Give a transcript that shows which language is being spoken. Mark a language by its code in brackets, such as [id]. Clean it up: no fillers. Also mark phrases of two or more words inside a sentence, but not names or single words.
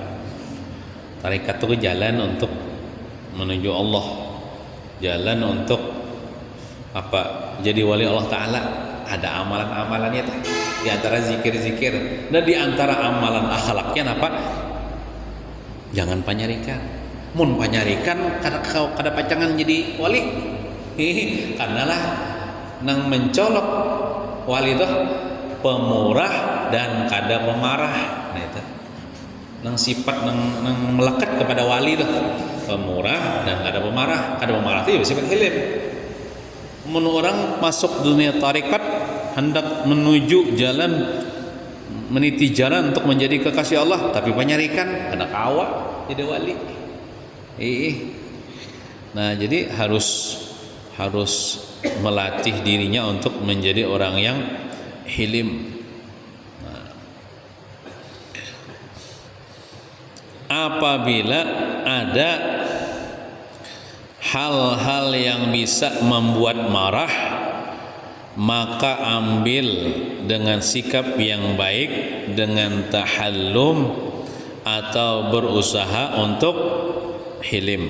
[id] Tarikat itu jalan untuk menuju Allah, jalan untuk apa? Jadi wali [ar] الله تعالى. [id] Ada amalan-amalannya tuh. Di antara zikir-zikir dan di antara amalan akhlaknya apa? Jangan penyarikan. [bjn] Mun penyarikan kada pacangan jadi wali. Karena lah nang mencolok wali itu pemurah dan kada pemarah. Nah itu nang sifat nang melekat kepada wali itu pemurah dan kada pemarah. Kada pemarah [id] itu ya sifat hilim. Menurut orang masuk dunia tarikat hendak menuju jalan, meniti jalan untuk menjadi kekasih Allah, tapi [bjn] penyarikan kada kawa jadi wali. [id] Nah jadi harus melatih dirinya untuk menjadi orang yang hilim. Nah, apabila ada hal-hal yang bisa membuat marah, maka ambil dengan sikap yang baik, dengan tahallum atau berusaha untuk hilim.